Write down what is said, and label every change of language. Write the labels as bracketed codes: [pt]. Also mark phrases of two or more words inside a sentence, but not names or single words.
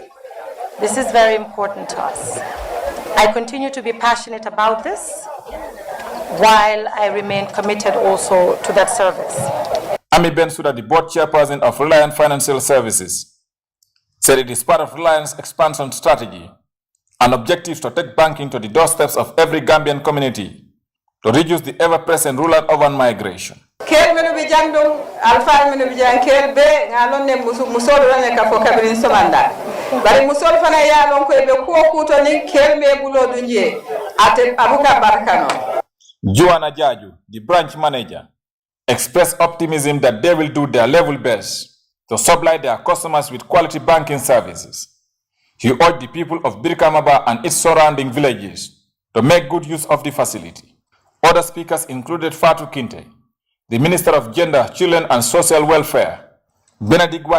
[en] This is very important to us. I continue to be passionate about this while I remain committed also to that service. Ami Bensouda, the board chairperson of Reliant Financial Services, said it is part of Reliant's expansion strategy and objectives to take banking to the doorsteps of every Gambian community to reduce the ever-present rural-urban migration. [man] Kel menu bi jangdum alfa menu bi jang kel be ngalon ne musol rane ka fo kabrin somanda bari musol fana ya lon ko be ko kuto ni kel me bulo dunje ate abuka barkano. [en] Joanna Jaju, the branch manager, expressed optimism that they will do their level best to supply their customers with quality banking services. He urged the people of Brikama and its surrounding villages to make good use of the facility. Other speakers included Fatu Kinte, the Minister of Gender, Children and Social Welfare, Benedict Y.